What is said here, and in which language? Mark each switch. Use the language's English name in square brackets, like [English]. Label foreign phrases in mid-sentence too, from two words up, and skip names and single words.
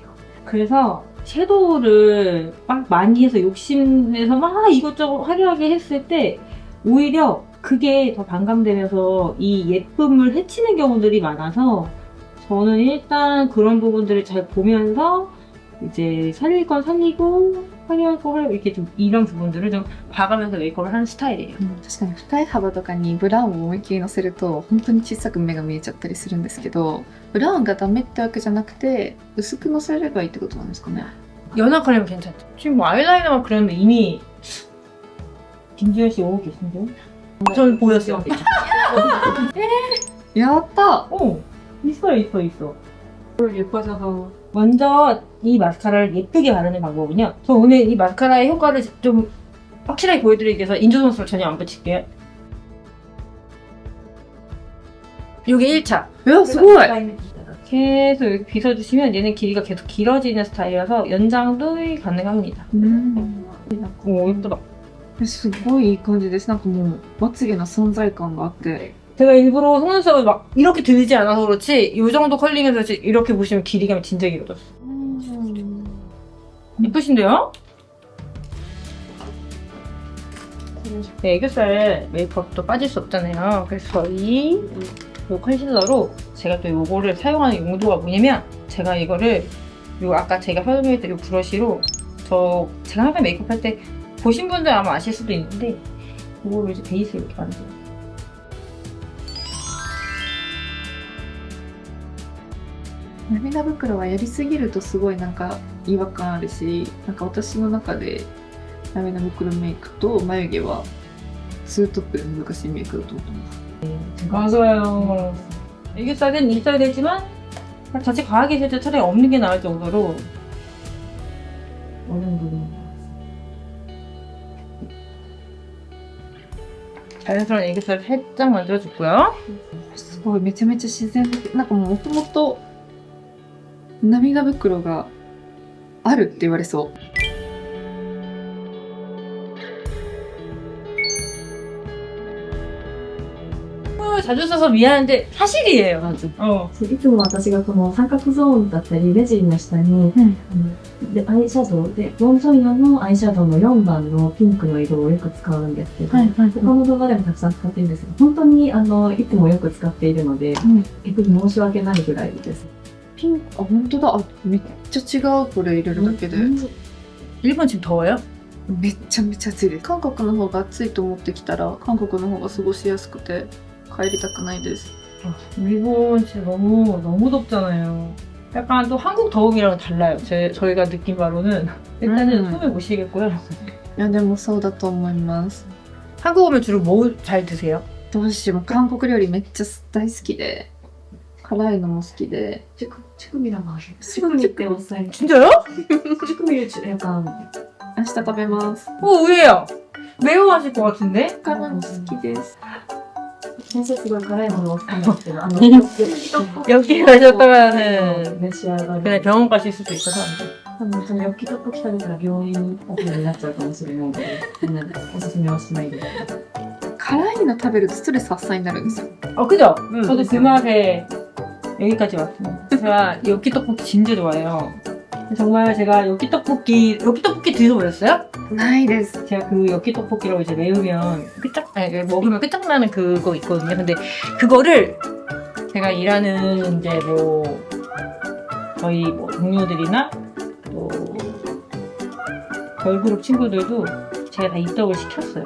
[Korean] 그래서 섀도우를 막 많이 해서 욕심내서 막 이것저것 화려하게 했을 때 오히려 그게 더 반감되면서 이 예쁨을 해치는 경우들이 많아서 저는 일단 그런 부분들을 잘 보면서 이제 살릴 건 살리고 화려할 거 화려하고 이렇게 좀 이런 부분들을 좀 봐가면서 메이크업을 하는 스타일이에요. [Japanese] 確かに二重幅とかにブラウンを思いっきりのせると本当に小さく目が見えちゃったりするんですけど、ブラウンがダメってわけじゃなくて薄くのせればいいってことなんですかね。 [Korean] 연하카라면 괜찮죠. 지금 뭐 아이라이너만 그렸는데 이미 김지현 씨 오고 계신데요? 전 보였어요. [Japanese] やった。 [Korean] 어, 있어. 예뻐져서. 먼저 이 마스카라를 예쁘게 바르는 방법은요. 저 오늘 이 마스카라의 효과를 좀 확실하게 보여드리기 위해서 인조선수를 전혀 안 붙일게요. 요게 1차. [Japanese] すごい。 [Korean] 계속 이렇게 빗어주시면 얘는 길이가 계속 길어지는 스타일이라서 연장도 가능합니다. 오, 예쁘다. [Japanese] すごいいい感じです。なんかもうまつげの存在感があって。 [Korean] 제가 일부러 속눈썹을 막 이렇게 들지 않아서 그렇지 이 정도 컬링해서 이렇게 보시면 길이감이 진짜 길어졌어. 예쁘신데요? 네, 애교살 메이크업도 빠질 수 없잖아요. 그래서 이 컨실러로 제가 또 요거를 사용하는 용도가 뭐냐면 제가 이거를 요 아까 제가 설명했던 요 브러쉬로 제가 항상 메이크업 할 때 보신 분들 아마 아실 수도 있는데 요거를 이제 베이스 이렇게 만들어요. 음. [Japanese] 涙袋はやりすぎるとすごいなんか違和感あるし、なんか私の中で涙袋メイクと眉毛はツートップで難しいメイクだと思ってます。 [Korean] 맞아요. 애교살은 있어야 되지만 자칫 과하게 있을 때 차라리 없는 게 나을 정도로 어려운 부분입니다. 자연스러운 애교살 살짝 만들어줬고요. [Japanese] すごいめちゃめちゃ自然的。なんかもともと涙袋があるって言われそう。 [Korean] 자주 써서 미안한데 사실이에요. 맞아. [Japanese] いつも私がこの三角ゾーンだったり目尻の下に、でアイシャドウでウォンソンヨのアイシャドウの4番のピンクの色をよく使うんですけど、他の動画でもたくさん使ってるんですけど本当にいつもよく使っているので、逆に申し訳ないぐらいです。ピンク、あ、本当だ。あ、めっちゃ違う。これ入れるだけで。 [Korean] 일본 지금 더워요? [Japanese] めちゃめちゃ暑いです。韓国の方が暑いと思ってきたら韓国の方が過ごしやすくて帰りたくないです。 [Korean] 일본 진짜 너무 덥잖아요. 약간 또 한국 더움이랑은 달라요. 저희가 느낀 바로는 일단은 숨을 못 쉬겠고요. [Japanese] いやでもそうだと思います。 [Korean] 한국 오면 주로 뭐 잘 드세요? [Japanese] 私も韓国料理めっちゃ大好きで、辛いのも好きで。 [Korean] 쭈꾸미랑 맛이. 쭈꾸미 때 옷살. 진짜요? 쭈꾸미를 약간 [Japanese] 明日食べます。 [Korean] 의외요. 매운맛일 것 같은데? [Japanese] 辛いの好きです。先生すごい辛いものを好きなんですけど [Korean] 여기 가셨다가는 [Japanese] 召し上がる [Korean] 그냥 병원 가실 수도 있어서 안 돼. [Japanese] その焼きトッポキ食べたら病院オペになっちゃうかもしれないのでおすすめはしないです。辛いの食べるとストレス発散になるんですよ。 [Korean] 그죠? 저도 그 맛에 여기까지 왔습니다. 제가 엽기 떡볶이 진짜 좋아해요. 정말 제가 엽기떡볶이 드셔보셨어요? [Japanese] ないです。 [Korean] 제가 그 엽기떡볶이라고 이제 매우면 아니, 먹으면 끝장나는 그거 있거든요. 근데 그거를 제가 일하는 이제 뭐 저희 뭐 동료들이나 또 걸그룹 친구들도 제가 다 입덕을 시켰어요.